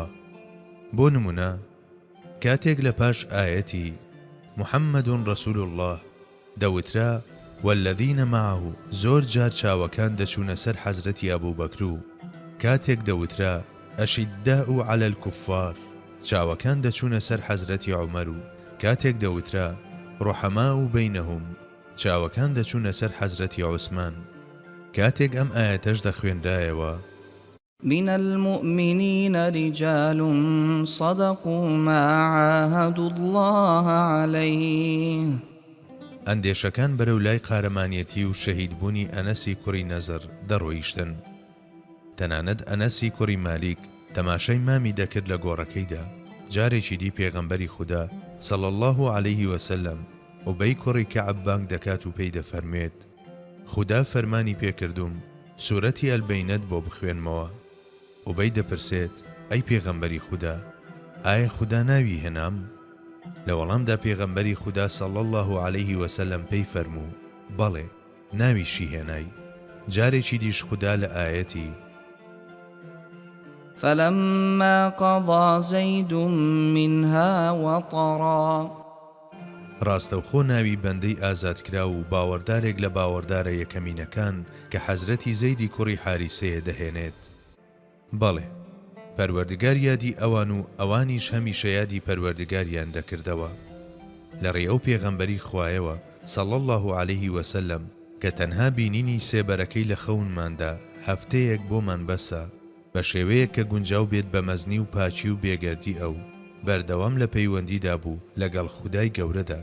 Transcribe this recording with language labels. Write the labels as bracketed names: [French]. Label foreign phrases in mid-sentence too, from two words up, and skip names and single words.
[Central Kurdish] بۆ نمونە کاتێک لە پاش ئایەتی [Arabic] محەممەد ڕەسوول الله [Central Kurdish] دەوترا [Arabic] والذین معه [Central Kurdish] زۆر جار چاوەکان دەچوونە سەر حەزرەتی ئەبووبەکر و کاتێک دەوترا [Arabic] ئەشیداء عەلە الکوفار [Central Kurdish] چاوەکان دەچوونە سەر حەزرەتی عومەر و کاتێک دەوترا [Arabic] ڕوحەماء بەینەهم [Central Kurdish] چاوەکان دەچوونە سەر حەزرەتی عوسمان. کاتێک ئەم ئایەتەش دەخوێنرایەوە [Arabic] من المؤمنين رجال صدقوا ما عاهدوا الله عليه [Central Kurdish] ئەندێشەکان بەرەو لای قارەمانیەتی و شەهیدبوونی ئەنەسی کوڕی نەزر دەڕۆیشتن. تەنانەت ئەنەسی کوڕی مالیک تەماشای مامی دەکرد لە گۆڕەکەیدا. جارێکی دی پێغەمبەری خودا [Arabic] صلی الله عليه وسلم [Central Kurdish] ئوبەی کوڕی کەعب بانگ دەکات و پێی دەفەرمێت خودا فەرمانی پێکردوم سوورەتی ئەلبەینەت بۆ بخوێنمەوە. ئوبەی دەپرسێت ئەی پێغەمبەری خودا ئایا خودا ناوی هێنام؟ لە وەڵامدا پێغەمبەری خودا [Arabic] صلی الله عليه وسلم [Central Kurdish] پێی فەرموو بەڵێ ناویشی هێنای. جارێکی دیش خودا لە ئایەتی [Arabic] فلما قضى زيد منها وطرا [Central Kurdish] ڕاستەوخۆ ناوی بەندەی ئازادکرا و باوەڕدارێک لە باوەڕدارە یەکەمینەکان کە حەزرەتی زەیدی کوڕی حارسەیە دەهێنێت. بەڵێ پەروەردگار یادی ئەوان و ئەوانیش هەمیشە یادی پەروەردگاریان دەکردەوە. لە ڕێ ئەو پێغەمبەری خوایەوە [Arabic] صلی الله عليه وسلم [Central Kurdish] کە تەنها بینینی سێبەرەکەی لە خەونماندا هەفتەیەک بۆمان بەسە بە شێوەیەک کە گونجاو بێت بە مەزنی و پاچی و بێگەردی ئەو بەردەوام لە پەیوەندیدا بوو لەگەڵ خودای گەورەدا.